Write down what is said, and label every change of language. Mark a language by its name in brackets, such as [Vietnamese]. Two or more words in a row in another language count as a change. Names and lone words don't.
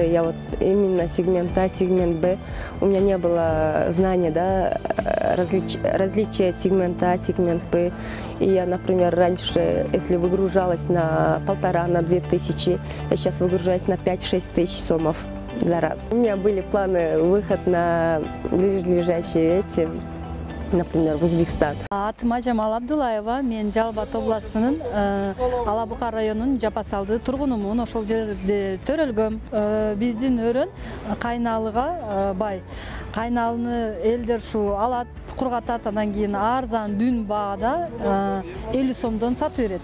[Russian] Я вот именно сегмент А, сегмент Б. У меня не было знания, да, различия сегмента А, сегмент Б. И я, например, раньше, если выгружалась на 1500–2000, я сейчас выгружаюсь на 5–6 тысяч сомов за раз. У меня были планы выход на ближайшие например, в Узбекистан. [Kyrgyz] Атым Ажамал Абдулаева, мен Жалбат областынын Алабука районунун Жапасалды тургунумун. Ошол жерде төрөлгөм. Биздин өрөн кайналыга бай. Кайналыны элдер ушу алат, кургатат, андан кийин арзан дүн баада 50 сомдон сатып берет.